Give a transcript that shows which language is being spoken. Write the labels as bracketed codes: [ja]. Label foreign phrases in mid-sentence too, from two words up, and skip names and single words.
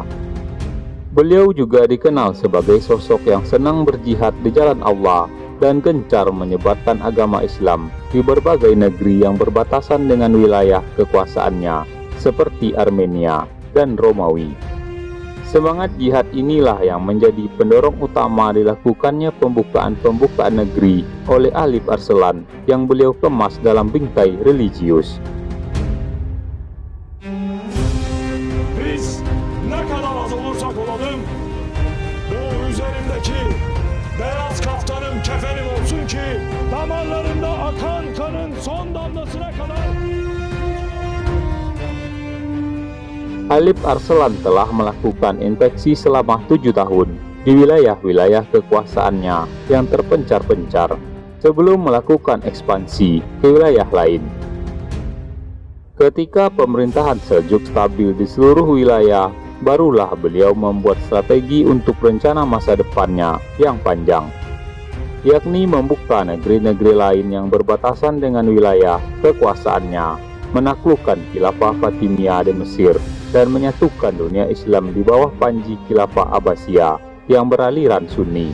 [id] Beliau juga dikenal sebagai sosok yang senang berjihad di jalan Allah dan gencar menyebarkan agama Islam di berbagai negeri yang berbatasan dengan wilayah kekuasaannya, seperti Armenia dan Romawi. Semangat jihad inilah yang menjadi pendorong utama dilakukannya pembukaan negeri oleh Alip Arslan yang beliau kemas dalam bingkai religius. [tr] Biz ne kadar az olursak olalım, bu üzerimdeki beyaz kaftanım kefenim olsun ki damarlarında akan kanın son damlasına kadar. [id] Alip Arslan telah melakukan inspeksi selama 7 tahun di wilayah-wilayah kekuasaannya yang terpencar-pencar sebelum melakukan ekspansi ke wilayah lain. Ketika pemerintahan Seljuk stabil di seluruh wilayah, barulah beliau membuat strategi untuk rencana masa depannya yang panjang, yakni membuka negeri-negeri lain yang berbatasan dengan wilayah kekuasaannya, menaklukkan Khilafah Fatimiyah di Mesir, dan menyatukan dunia Islam di bawah panji Khilafah Abbasiyah yang beraliran Sunni.